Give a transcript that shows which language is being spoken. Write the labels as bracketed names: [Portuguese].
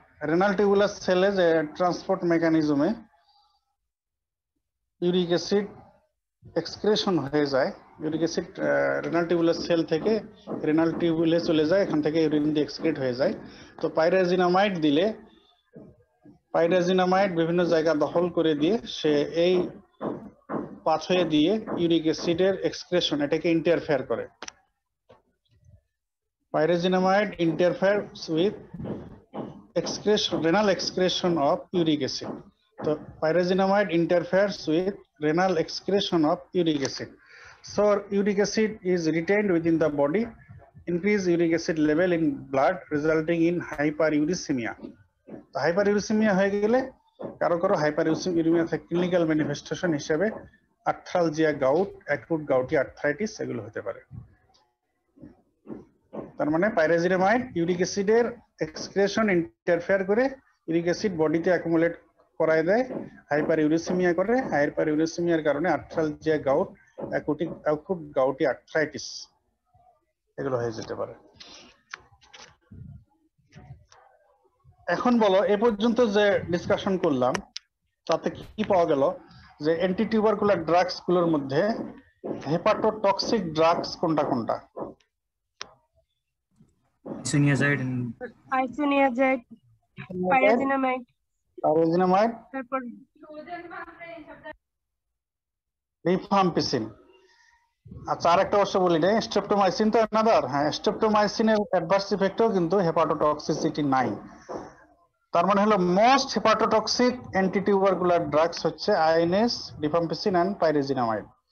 [English] Renal tubular cell is a transport mechanism. Uric acid excretion [Bangla] হয়ে যায়, uric acid renal tubular sell থেকে renal টিউবুলে চলে যায়, এখান থেকে ইউরিন দিয়ে এক্সক্রিট হয়ে যায়। তো পাইরাজিনামাইড দিলে পাইরাজিনামাইড বিভিন্ন জায়গা দখল করে দিয়ে সে এই পাথওয়ে দিয়ে ইউরিক অ্যাসিডের এক্সক্রেশন এটাকে ইন্টারফেয়ার করে। [English] Pyrazinamide interferes with renal excretion of uric acid. So pyrazinamide interferes with renal excretion of uric acid. So uric acid is retained within the body, increase uric acid level in blood resulting in hyperuricemia. [Bangla] তো হাইপারইউরিসেমিয়া হয়ে গেলে কারো কারো হাইপারইউরিসেমিয়া clinical manifestation হিসেবে arthralgia, gout, acute gouty arthritis এগুলো হতে পারে। তার মানে পাইরাজিনামাইড ইউরিক অ্যাসিডের এক্সক্রেশন ইন্টারফেয়ার করে ইউরিক অ্যাসিড বডিতে অ্যাকুমুলেট করায় দেয়, হাইপারইউরিসেমিয়া করে, হাইপারইউরিসেমিয়ার কারণে arthralgia, gout, acute gouty arthritis এগুলো হয়ে যেতে পারে। এখন বলো এ পর্যন্ত যে ডিসকাশন করলাম তাতে কি পাওয়া গেল যে অ্যান্টিটিউবারকুলার ড্রাগস গুলোর মধ্যে হেপাটোটক্সিক ড্রাগস কোনটা কোনটা? [English] Isoniazid and Isoniazid, pyrazinamide, [Bangla] তারপর রিফাম্পিসিন। আচ্ছা আরেকটা অবশ্য বলি না, স্ট্রেপ্টোমাইসিন তো অ্যানাদার। হ্যাঁ, স্ট্রেপ্টোমাইসিনের অ্যাডভার্স ইফেক্টও কিন্তু হেপাটোটক্সিসিটি নাই। তার মানে হলো মোস্ট হেপাটোটক্সিক অ্যান্টিটিউবারকুলার ড্রাগস হচ্ছে আইএনএস, রিফাম্পিসিন এন্ড পাইরাজিনামাইড।